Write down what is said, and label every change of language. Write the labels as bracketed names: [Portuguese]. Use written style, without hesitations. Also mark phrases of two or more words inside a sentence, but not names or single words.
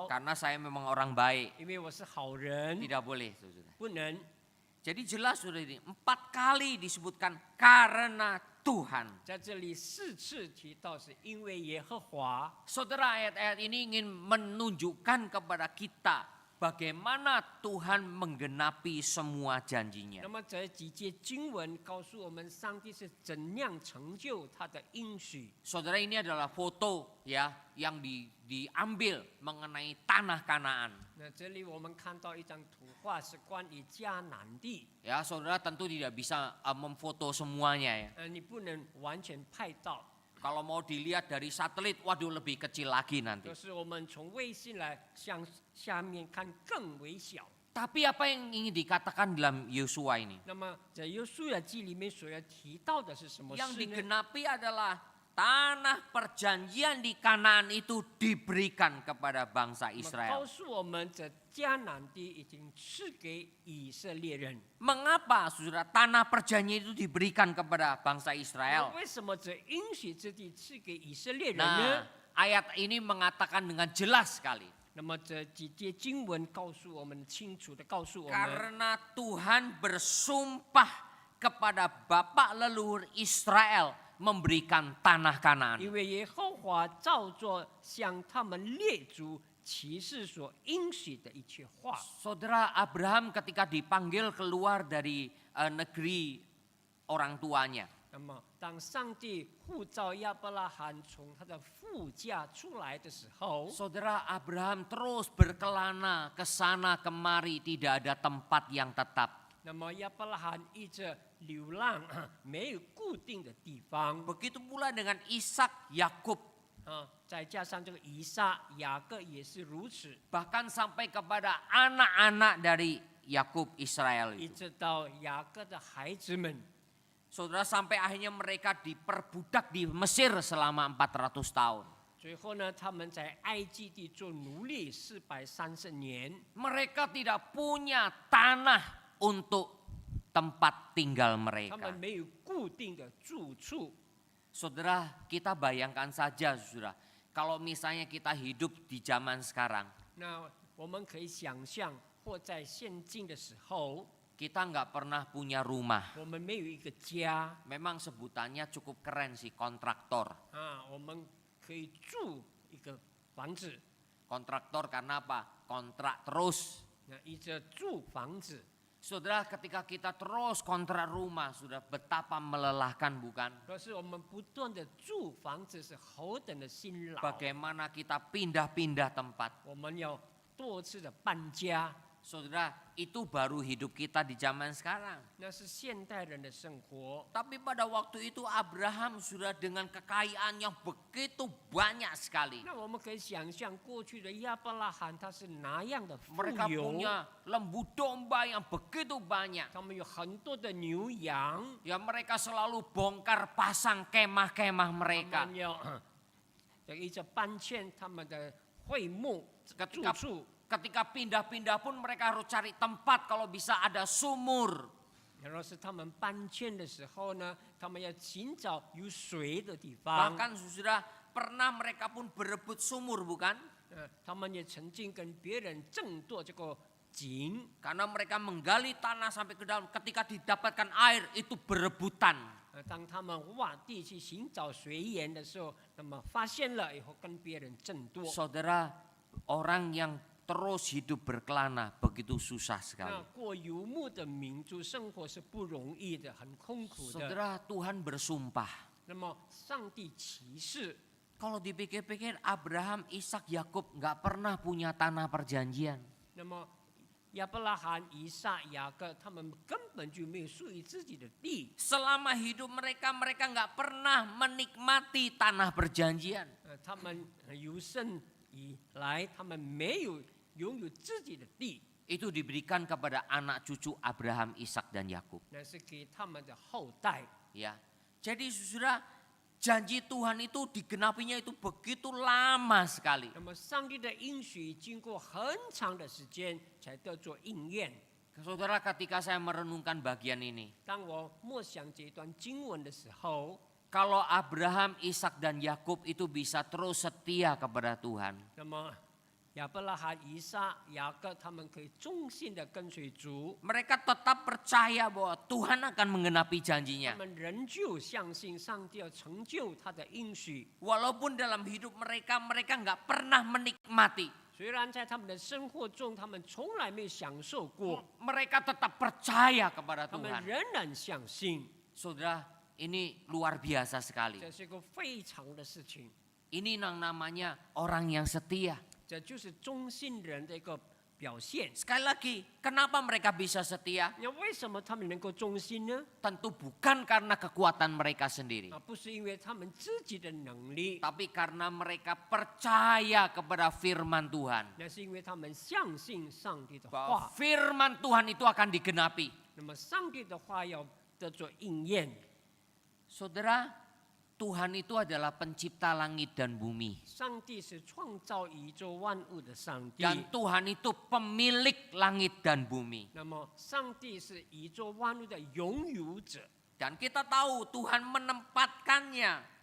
[Indonesian] Karena saya memang orang baik. [Chinese] 因为我是好人， [Indonesian] Tidak boleh, saudara. [Chinese] 不能。 [Indonesian] Jadi jelas sudah ini 4 kali disebutkan karena Tuhan. [Chinese] 在这里4次提到是因为耶和华， [Indonesian] Saudara, ayat-ayat ini ingin menunjukkan kepada kita bagaimana Tuhan menggenapi semua [Chinese] 那 [Indonesian] janjinya. [Chinese] 么这几节经文告诉我们，上帝是怎样成就他的应许。 [Indonesian] Saudara, ini adalah foto ya yang diambil mengenai tanah Kanaan. [Chinese] 那这里我们看到一张图画，是关于迦南地。 [Indonesian] Ya, saudara tentu tidak bisa memfoto semuanya ya. [Chinese] 你不能完全拍到， [Indonesian] Kalau mau dilihat dari satelit, waduh lebih kecil lagi nanti. [Chinese] 就是我们从卫星来向下面看更微小。 [Indonesian] Tapi apa yang ingin dikatakan dalam Yosua ini? [Chinese] 那么在约书亚记里面所要提到的是什么 [Indonesian] Yang [Chinese] 事呢？ [Indonesian] digenapi adalah tanah perjanjian di Kanaan itu diberikan kepada bangsa [Chinese] 那么告 [Indonesian] Israel. [Chinese] 诉我们，这迦南地已经赐给以色列人。 [Indonesian] Mengapa saudara tanah perjanjian itu diberikan kepada bangsa [Chinese] 那 [Indonesian] Israel? [Chinese] 为什么这应许之地赐给以色列人 [Indonesian] Nah, [Chinese] 呢？ [Indonesian] ayat ini mengatakan dengan jelas sekali. [Chinese] 那么这几节经文告诉我们，清楚的告诉我们， [Indonesian] Karena Tuhan bersumpah kepada bapak leluhur Israel memberikan tanah Kanaan. [Chinese] 因为耶和华照着向他们列祖启示所应许的一切话。 [Indonesian] Saudara, Abraham ketika dipanggil keluar dari negeri orang tuanya, [Chinese] 那么，当上帝呼召亚伯拉罕从他的父家出来的时候， [Indonesian] Saudara, Abraham terus berkelana ke sana kemari, tidak ada tempat yang tetap. [Chinese] 那么亚伯拉罕一直流浪，没有固定的地方 [Indonesian] Begitu pula dengan Ishak, Yakub, [Chinese] 啊。再加上这个以撒、雅各也是如此， [Indonesian] bahkan sampai kepada anak-anak dari Yakub Israel [Chinese] 一 [Indonesian] itu. [Chinese] 直到雅各的孩子们， [Indonesian] Saudara, sampai akhirnya mereka diperbudak di Mesir selama 400 tahun. [Chinese] 最后呢，他们在埃及地做奴隶430年， [Indonesian] Mereka tidak punya tanah untuk tempat tinggal [Chinese] 他 [Indonesian] mereka. [Chinese] 们没有固定的住处。 [Indonesian] Saudara, kita bayangkan saja, saudara, kalau misalnya kita hidup di zaman sekarang, [Chinese] 那我们可以想象，或在现今的时候， [Indonesian] kita nggak pernah punya rumah. [Chinese] 我们没有一个家 [Indonesian] Memang sebutannya cukup keren sih, kontraktor. [Chinese] 啊，我们可以住一个房子， [Indonesian] Kontraktor karena apa? Kontrak terus. [Chinese] 那一直住房子。 [Indonesian] Saudara, ketika kita terus kontrak rumah, sudah betapa melelahkan bukan? [Chinese] 可是我们不断的住房子是何等的辛劳， [Indonesian] Bagaimana kita pindah-pindah tempat. [Chinese] 我们要多次的搬家， [Indonesian] Saudara, itu baru hidup kita di zaman sekarang. [Chinese] 那是现代人的生活。 [Indonesian] Tapi pada waktu itu Abraham sudah dengan kekayaan yang begitu banyak sekali. [Chinese] 那我们可以想象过去的亚伯拉罕他是哪样的富 [Indonesian] Mereka [Chinese] 有， [Indonesian] punya lembu domba yang begitu banyak. [Chinese] 他们有很多的牛羊， [Indonesian] Ya mereka selalu bongkar pasang kemah-kemah [Chinese] 他 [Indonesian] mereka. [Chinese] 们要一直搬迁他们的会幕住 [Indonesian] Ketika [Chinese] 处。 [Indonesian] Ketika pindah-pindah pun mereka harus cari tempat kalau bisa ada sumur. [Chinese] 然后是他们搬迁的时候呢，他们要寻找有水的地方。 [Indonesian] Bahkan sudah pernah mereka pun berebut sumur bukan? [Chinese] 他们也曾经跟别人争夺这个井， [Indonesian] Karena mereka menggali tanah sampai ke dalam. Ketika didapatkan air itu berebutan. [Chinese] 当他们挖地去寻找水源的时候，那么发现了以后跟别人争夺。 [Indonesian] Saudara, orang yang terus hidup berkelana begitu susah [Chinese] 那 [Indonesian] sekali. [Chinese] 过游牧的民族生活是不容易的，很痛苦的。 [Indonesian] Saudara, Tuhan bersumpah. [Chinese] 那么上帝启示， [Indonesian] Kalau dipikir-pikir Abraham, Ishak, Yakub nggak pernah punya tanah perjanjian. [Chinese] 那么亚伯拉罕、以撒、雅各，他们根本就没有属于自己的地。 [Indonesian] Selama hidup mereka, mereka nggak pernah menikmati tanah perjanjian. [Chinese] 他们由生以来，他们没有拥有自己的地， [Indonesian] Itu diberikan kepada anak cucu Abraham, Ishak, dan Yakub. [Chinese] 那是给他们的后代。 [Indonesian] Ya, jadi saudara, janji Tuhan itu digenapinya itu begitu lama sekali. [Chinese] 那么上帝的应许经过很长的时间才得做应验。 [Indonesian] Saudara, ketika saya merenungkan bagian ini, [Chinese] 当我默想这段经文的时候， [Indonesian] kalau Abraham, Ishak, dan Yakub itu bisa terus setia kepada Tuhan, [Chinese] 那么亚伯拉罕、以撒、雅各他们可以忠心的跟随主， [Indonesian] mereka tetap percaya bahwa Tuhan akan menggenapi [Chinese] 他 [Indonesian] janjinya. [Chinese] 们仍旧相信上帝要成就他的应许。 [Indonesian] Walaupun dalam hidup mereka nggak pernah menikmati, [Chinese] 虽然在他们的生活中，他们从来没有享受过， [Indonesian] mereka tetap percaya kepada [Chinese] 他们 [Indonesian] Tuhan. [Chinese] 仍然相信， [Indonesian] Saudara, ini luar biasa sekali. [Chinese] 这是一个非常的事情。 [Indonesian] Ini yang namanya orang yang setia. [Chinese] 这就是忠心人的一个表现。 [Indonesian] Sekali lagi, kenapa mereka bisa setia? [Chinese] 那为什么他们能够忠心呢？ [Indonesian] Tentu bukan karena kekuatan mereka sendiri, [Chinese] 不是因为他们自己的能力， [Indonesian] tapi karena mereka percaya kepada firman Tuhan. [Chinese] 那是因为他们相信上帝的 [Indonesian] Bahwa [Chinese] 话。 [Indonesian] firman Tuhan itu akan digenapi. [Chinese] 那么上帝的话要得做应验。 [Indonesian] Saudara, Tuhan itu adalah pencipta langit dan bumi. [Chinese] 上帝是创造宇宙万物的上帝， [Indonesian] Dan Tuhan itu pemilik langit dan bumi. [Chinese] 那么上帝是宇宙万物的拥有者。 [Indonesian] Dan kita tahu Tuhan menempatkannya.